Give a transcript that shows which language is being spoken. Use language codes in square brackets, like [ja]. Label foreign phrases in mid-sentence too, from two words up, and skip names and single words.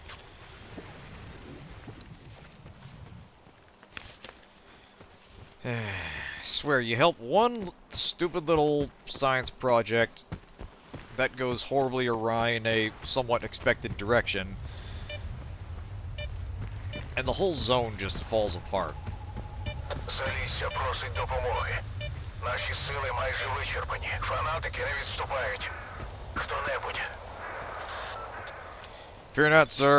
[en] Swear, you help one stupid little science project that goes horribly awry in a somewhat expected direction, and the whole zone just falls apart. [uk] Залісся просить допомоги. Наші сили майже вичерпані. Фанатики не відступають. Хто-небудь. [en] Fear not, sir.